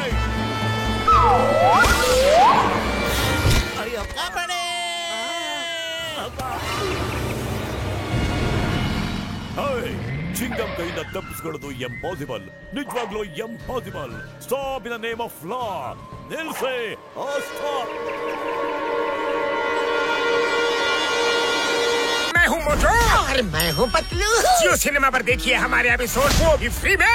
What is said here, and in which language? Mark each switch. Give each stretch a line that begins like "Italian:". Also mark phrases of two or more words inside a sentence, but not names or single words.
Kannada: ಅಯ್ಯೋ, ಕಾಪಾಡಿ. ಚಿಂಗಂ ಕೈಯಿಂದ ತಪ್ಪಿಸ್ಕೊಳ್ಳೋದು ಎಂಪಾಸಿಬಲ್, ನಿಜವಾಗ್ಲೂ ಎಂಪಾಸಿಬಲ್.
English: Stop in the name of law. ನಿಲ್ಸೆ. Stop.
Hindi: मैं हूँ मोटू और मैं हूँ पतलू। जियो सिनेमा पर देखिए हमारे एपिसोड को भी फ्री में।